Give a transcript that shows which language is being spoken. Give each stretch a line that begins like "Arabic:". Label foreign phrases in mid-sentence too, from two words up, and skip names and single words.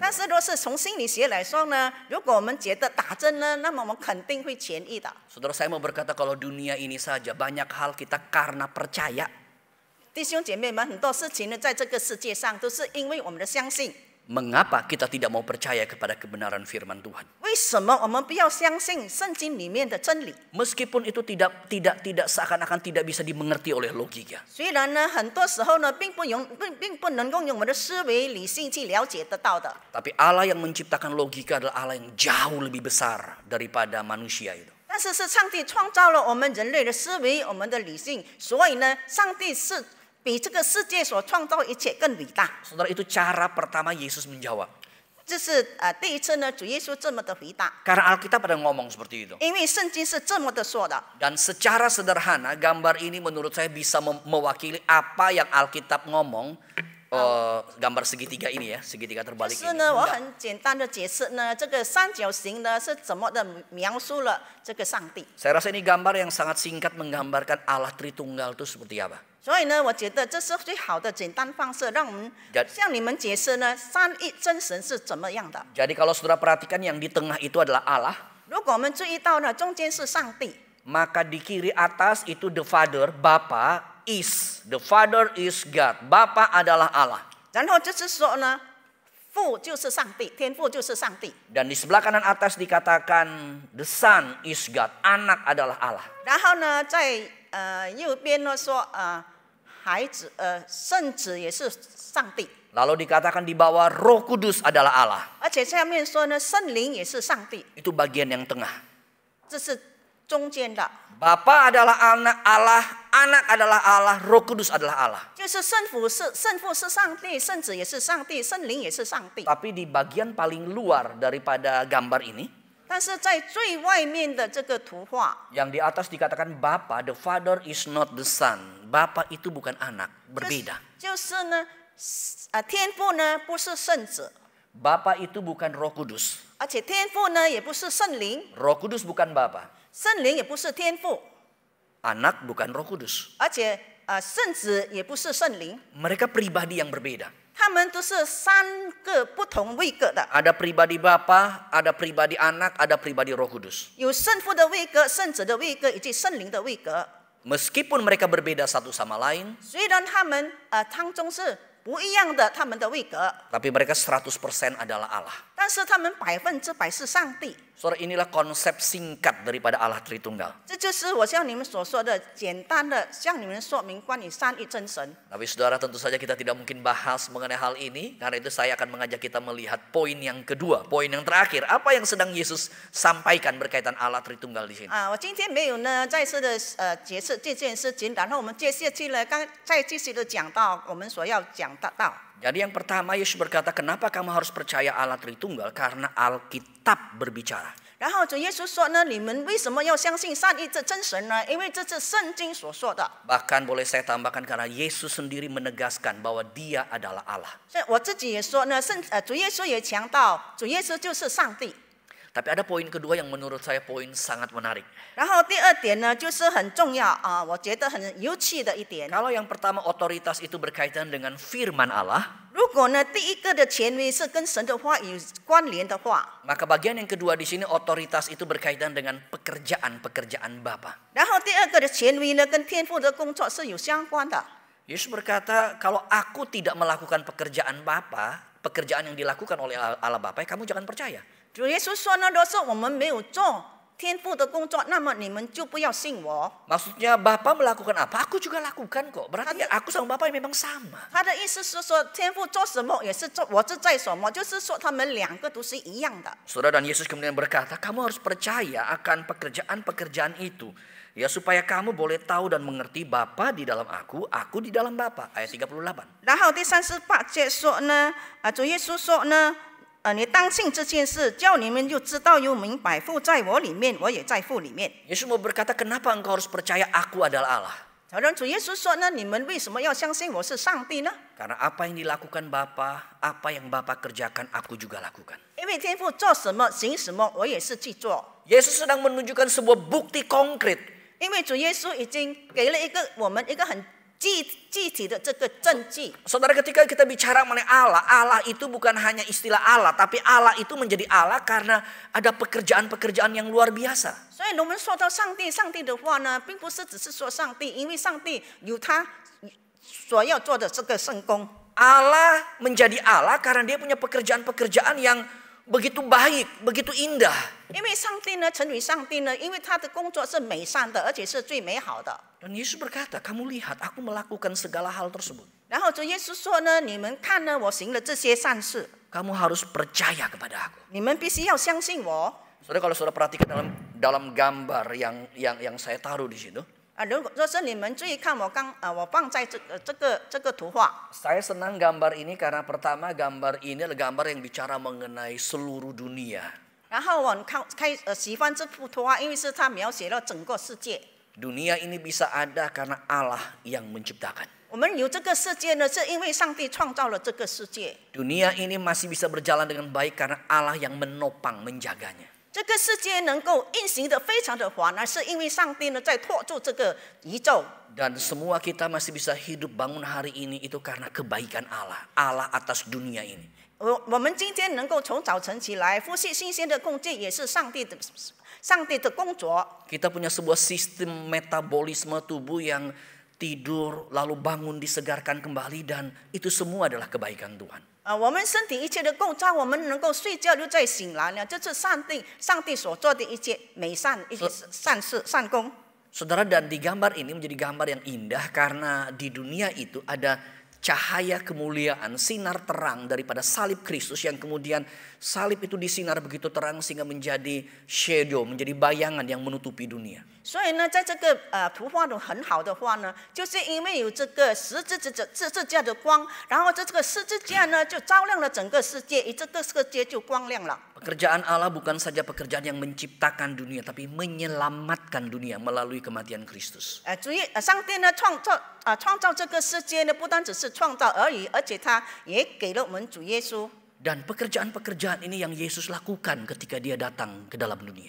Chinese: 但是若是从心理学来说呢，如果我们觉得打针呢，那么我们肯定会痊愈的。
Indonesian: Saudara, saya mau berkata kalau dunia ini saja banyak hal kita karena percaya.
Chinese: 弟兄姐妹们，很多事情呢，在这个世界上都是因为我们的相信。
Indonesian: Mengapa kita tidak mau percaya kepada kebenaran firman Tuhan?
Chinese: 为什么我们不要相信圣经里面的真理？
Indonesian: Meskipun itu tidak seakan-akan tidak bisa dimengerti oleh logika.
Chinese: 虽然呢，很多时候呢，并不能够用我们的思维理性去了解得到的。
Indonesian: Tapi Allah yang menciptakan logika adalah Allah yang jauh lebih besar daripada manusia itu.
Chinese: 但是是上帝创造了我们人类的思维，我们的理性，所以呢，上帝是比这个世界所创造一切更伟大。
Indonesian: Saudara, itu cara pertama Yesus menjawab.
Chinese: 这是第一次呢，主耶稣这么的回答，
Indonesian: Karena Alkitab ada ngomong seperti itu.
Chinese: 因为圣经是这么的说的。
Indonesian: Dan secara sederhana gambar ini menurut saya bisa mewakili apa yang Alkitab ngomong. Gambar segitiga ini ya, segitiga
Chinese: 就
Indonesian: terbalik
Chinese: 是
Indonesian: ini.
Chinese: 呢，我很简单的解释呢，这个三角形呢是怎么的描述了这个上帝。
Indonesian: Saya rasa ini gambar yang sangat singkat menggambarkan Allah Tritunggal itu seperti apa.
Chinese: 所以呢，我觉得这是最好的简单方式，让我们向你们解释呢，三一真神是怎么样的。
Indonesian: Jadi kalau saudara perhatikan yang di tengah itu adalah Allah,
Chinese: 如果我们注意到呢，中间是上帝，
Indonesian: maka di kiri atas itu
English: the Father,
Indonesian: Bapa is.
English: The Father is God.
Indonesian: Bapa adalah Allah.
Chinese: 然后就是说呢，父就是上帝，天父就是上帝。
Indonesian: Dan di sebelah kanan atas dikatakan
English: the Son is God.
Indonesian: Anak adalah Allah.
Chinese: 然后呢，在右边呢说孩子圣子也是上帝，
Indonesian: Lalu dikatakan di bawah Roh Kudus adalah Allah.
Chinese: 而且下面说呢，圣灵也是上帝，
Indonesian: Itu bagian yang tengah.
Chinese: 这是中间的。
Indonesian: Bapa adalah anak Allah, anak adalah Allah, Roh Kudus adalah Allah.
Chinese: 就是圣父是上帝，圣子也是上帝，圣灵也是上帝。
Indonesian: Tapi di bagian paling luar daripada gambar ini,
Chinese: 但是在最外面的这个图画，
Indonesian: yang di atas dikatakan Bapa,
English: the Father is not the Son.
Indonesian: Bapa itu bukan anak, berbeda.
Chinese: 就是呢，天父呢不是圣子，
Indonesian: Bapa itu bukan Roh Kudus.
Chinese: 而且天父呢也不是圣灵，
Indonesian: Roh Kudus bukan Bapa.
Chinese: 圣灵也不是天父，
Indonesian: Anak bukan Roh Kudus.
Chinese: 而且圣子也不是圣灵，
Indonesian: Mereka pribadi yang berbeda.
Chinese: 他们都是三个不同位格的，
Indonesian: Ada pribadi Bapa, ada pribadi anak, ada pribadi Roh Kudus.
Chinese: 有圣父的位格、圣子的位格以及圣灵的位格。
Indonesian: Meskipun mereka berbeda satu sama lain,
Chinese: 虽然他们当中是不一样的，他们的位格，
Indonesian: tapi mereka 100% adalah Allah.
Chinese: 但是他们100%是上帝。
Indonesian: Saudara, inilah konsep singkat daripada Allah Tritunggal.
Chinese: 这就是我向你们所说的简单的向你们说明关于三一真神。
Indonesian: Tapi saudara, tentu saja kita tidak mungkin bahas mengenai hal ini. Karena itu saya akan mengajak kita melihat poin yang kedua, poin yang terakhir. Apa yang sedang Yesus sampaikan berkaitan Allah Tritunggal di sini.
Chinese: 我今天没有呢再次的解释这件事情，然后我们接下去呢再继续的讲到我们所要讲的到。
Indonesian: Jadi yang pertama Yesus berkata, kenapa kamu harus percaya Allah Tritunggal? Karena Alkitab berbicara.
Chinese: 然后主耶稣说呢，你们为什么要相信三一这真神呢？因为这是圣经所说的。
Indonesian: Bahkan boleh saya tambahkan karena Yesus sendiri menegaskan bahwa Dia adalah Allah.
Chinese: 所以我自己也说呢，主耶稣也强调，主耶稣就是上帝。
Indonesian: Tapi ada poin kedua yang menurut saya poin sangat menarik.
Chinese: 然后第二点呢，就是很重要我觉得很有趣的一点。
Indonesian: Kalau yang pertama otoritas itu berkaitan dengan firman Allah,
Chinese: 如果呢第一个的权威是跟神的话有关联的话，
Indonesian: maka bagian yang kedua di sini otoritas itu berkaitan dengan pekerjaan-pekerjaan Bapa.
Chinese: 然后第二个的权威呢跟天父的工作是有相关的。
Indonesian: Yesus berkata, kalau aku tidak melakukan pekerjaan Bapa, pekerjaan yang dilakukan oleh Allah Bapa, kamu jangan percaya.
Chinese: 主耶稣说呢，若是我们没有做天父的工作，那么你们就不要信我。
Indonesian: Maksudnya Bapa melakukan apa? Aku juga lakukan kok. Berarti aku sama Bapa memang sama.
Chinese: 他的意思是说，天父做什么也是做，我是在什么，就是说他们两个都是一样的。
Indonesian: Saudara, dan Yesus kemudian berkata, kamu harus percaya akan pekerjaan-pekerjaan itu. Ya supaya kamu boleh tahu dan mengerti Bapa di dalam aku di dalam Bapa. Ayat 38.
Chinese: 然后第38节说呢，主耶稣说呢，你当信这件事，叫你们就知道又明白，父在我里面，我也在父里面。
Indonesian: Yesus mau berkata, kenapa engkau harus percaya aku adalah Allah?
Chinese: 好像主耶稣说呢，你们为什么要相信我是上帝呢？
Indonesian: Karena apa yang dilakukan Bapa, apa yang Bapa kerjakan, aku juga lakukan.
Chinese: 因为天父做什么行什么，我也是去做。
Indonesian: Yesus sedang menunjukkan sebuah bukti konkret.
Chinese: 因为主耶稣已经给了我们一个很具体的这个证据。
Indonesian: Saudara, ketika kita bicara mengenai Allah, Allah itu bukan hanya istilah Allah, tapi Allah itu menjadi Allah karena ada pekerjaan-pekerjaan yang luar biasa.
Chinese: 所以我们说到上帝，上帝的话呢，并不是只是说上帝，因为上帝有他所要做的这个圣工。
Indonesian: Allah menjadi Allah karena dia punya pekerjaan-pekerjaan yang begitu baik, begitu indah.
Chinese: 因为上帝呢，成为上帝呢，因为他的工作是美善的，而且是最美好的。
Indonesian: Dan Yesus berkata, kamu lihat aku melakukan segala hal tersebut.
Chinese: 然后主耶稣说呢，你们看呢，我行了这些善事，
Indonesian: Kamu harus percaya kepada aku.
Chinese: 你们必须要相信我。
Indonesian: Saudara, kalau saudara perhatikan dalam gambar yang saya taruh di situ,
Chinese: 若是你们注意看我放在这个图画，
Indonesian: saya senang gambar ini karena pertama gambar ini adalah gambar yang bicara mengenai seluruh dunia.
Chinese: 然后我喜欢这幅图画，因为是它描写了整个世界。
Indonesian: Dunia ini bisa ada karena Allah yang menciptakan.
Chinese: 我们有这个世界呢，是因为上帝创造了这个世界。
Indonesian: Dunia ini masih bisa berjalan dengan baik karena Allah yang menopang, menjaganya.
Chinese: 这个世界能够运行的非常的缓呢，是因为上帝呢在托住这个宇宙。
Indonesian: Dan semua kita masih bisa hidup bangun hari ini itu karena kebaikan Allah. Allah atas dunia ini.
Chinese: 我们今天能够从早晨起来呼吸新鲜的空气，也是上帝的工作。
Indonesian: Kita punya sebuah sistem metabolisme tubuh yang tidur lalu bangun disegarkan kembali dan itu semua adalah kebaikan Tuhan.
Chinese: 我们身体一切的构造，我们能够睡觉又再醒来呢，这是上帝所做的一切美善、一些善事、善功。
Indonesian: Saudara, dan di gambar ini menjadi gambar yang indah karena di dunia itu ada cahaya kemuliaan, sinar terang daripada salib Kristus yang kemudian salib itu disinar begitu terang sehingga menjadi shadow, menjadi bayangan yang menutupi dunia.
Chinese: 所以呢，在这个图画的很好的话呢，就是因为有这个十字架的光，然后这个十字架呢就照亮了整个世界，这个世界就光亮了。
Indonesian: Pekerjaan Allah bukan saja pekerjaan yang menciptakan dunia, tapi menyelamatkan dunia melalui kematian Kristus.
Chinese: 上帝呢创造这个世界呢，不单只是创造而已，而且他也给了我们主耶稣。
Indonesian: Dan pekerjaan-pekerjaan ini yang Yesus lakukan ketika dia datang ke dalam dunia.